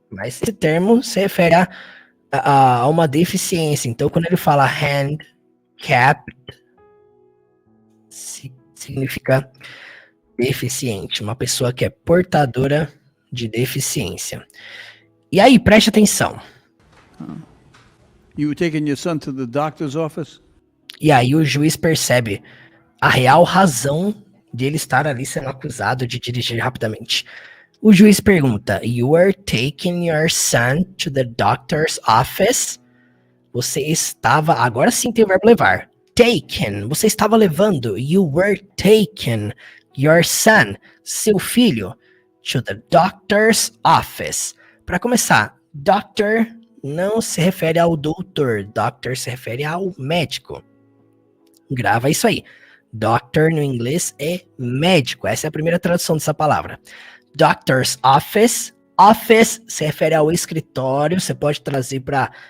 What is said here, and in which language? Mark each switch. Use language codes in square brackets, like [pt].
[pt] Mas esse termo se refere a uma deficiência. Então, quando ele fala handicapped, significa deficiente. Uma pessoa que é portadora de deficiência. E aí, preste atenção. [en] You were taking your son to the doctor's office? [pt] E aí o juiz percebe a real razão de ele estar ali sendo acusado de dirigir rapidamente. O juiz pergunta, [en] you were taking your son to the doctor's office? [pt] Você estava, agora sim tem o verbo levar. Taken, você estava levando. [en] You were taking your son, [pt] seu filho, [en] to the doctor's office. [pt] Para começar, doctor não se refere ao doutor. Doctor se refere ao médico. Grava isso aí. Doctor no inglês é médico. Essa é a primeira tradução dessa palavra. Doctor's office. Office se refere ao escritório. Você pode trazer para